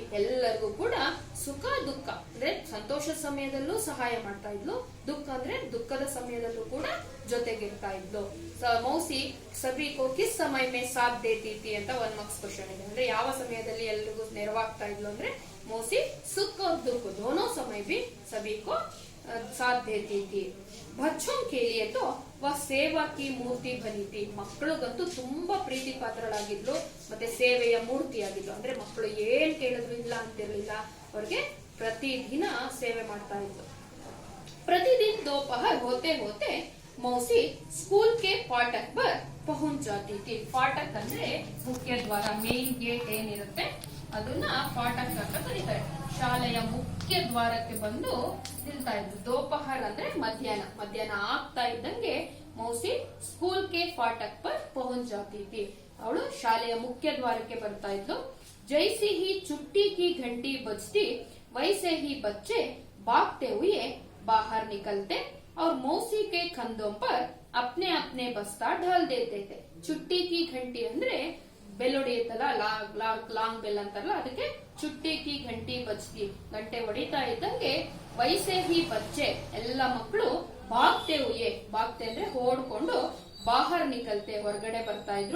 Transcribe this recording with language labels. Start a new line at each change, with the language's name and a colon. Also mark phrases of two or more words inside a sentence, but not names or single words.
Kannada: ಎಲ್ಲರಿಗೂ ಕೂಡ ಸುಖ ದುಃಖ ಅಂದ್ರೆ ಸಂತೋಷದ ಸಮಯದಲ್ಲೂ ಸಹಾಯ ಮಾಡ್ತಾ ಇದ್ಲು, ದುಃಖ ಅಂದ್ರೆ ದುಃಖದ ಸಮಯದಲ್ಲೂ ಕೂಡ ಜೊತೆಗಿರ್ತಾ ಇದ್ಲು.
Hindi: मौसी सबको किस समय में साथ देती थी
Kannada: ಅಂತ 1 ಮಾರ್ಕ್ಸ್ ಕ್ವಶನ್ ಇದೆ. ಅಂದ್ರೆ ಯಾವ ಸಮಯದಲ್ಲಿ ಎಲ್ರಿಗೂ ನೆರವಾಗ್ತಾ ಇದ್ಲು ಅಂದ್ರೆ
Hindi: मौसी सुख और दुख दोनों समय भी सभी को साथ देती थी. बच्चों के लिए तो वह सेवा की मूर्ति बनी थी.
Kannada: ಮಕ್ಕಳಿಗಂತೂ ತುಂಬಾ ಪ್ರೀತಿ ಪಾತ್ರಳಾಗಿದ್ಲು, ಮತ್ತೆ ಸೇವೆಯ ಮೂರ್ತಿ ಆಗಿದ್ಲು. ಅಂದ್ರೆ ಮಕ್ಕಳು ಏನ್ ಕೇಳಿದ್ರು ಇಲ್ಲ ಅಂತಿರ್ಲಿಲ್ಲ, ಅವ್ರಿಗೆ ಪ್ರತಿದಿನ ಸೇವೆ ಮಾಡ್ತಾ ಇದ್ಲು.
Hindi: प्रतिदिन दोपहर होते होते मौसी स्कूल के फाटक पर पहुंच जाती थी.
Kannada: फाटक ಅಂದ್ರೆ ಮುಖ್ಯ ದ್ವಾರ, ಮೇನ್ ಗೇಟ್ ಏನಿರುತ್ತೆ ಅದನ್ನ ಫಾಟಕ್ ಅಂತ ಕರೀತಾರೆ. ಶಾಲೆಯ ಮುಖ್ಯ ದ್ವಾರಕ್ಕೆ ಬಂದು ನಿಲ್ತಾ ಇದ್ರು. ದೋಪಹರ್ ಅಂದ್ರೆ ಮಧ್ಯಾಹ್ನ. ಮಧ್ಯಾಹ್ನ ಆಗ್ತಾ ಇದ್ದಂಗೆ
Hindi: मौसी स्कूल के फाटक पर पहुंच जाती थी.
Kannada: ಅವಳು ಶಾಲೆಯ ಮುಖ್ಯ ದ್ವಾರಕ್ಕೆ ಬರ್ತಾ ಇದ್ಲು.
Hindi: जैसे ही छुट्टी की घंटी बजती वैसे ही बच्चे भागते हुए बाहर निकलते और मौसी के कंधों पर अपने अपने बस्ता डाल देते थे. छुट्टी की घंटी
Kannada: ಅಂದ್ರೆ ಬೆಲ್ ಹೊಡೆಯುತ್ತಲ್ಲ,
English: long bell
Kannada: ಅಂತಾರಲ್ಲ, ಅದಕ್ಕೆ
Hindi: छुट्टी की घंटी बजती.
Kannada: ಗಂಟೆ ಹೊಡಿತಾ ಇದ್ದಂಗೆ
Hindi: वैसे ही बच्चे
Kannada: ಎಲ್ಲ ಮಕ್ಕಳು
Hindi: भागते हुए,
Kannada: ಭಾಗ್ತೆ ಅಂದ್ರೆ ಓಡ್ಕೊಂಡು
Hindi: बाहर निकलते
Kannada: ಹೊರಗಡೆ ಬರ್ತಾ ಇದ್ರು.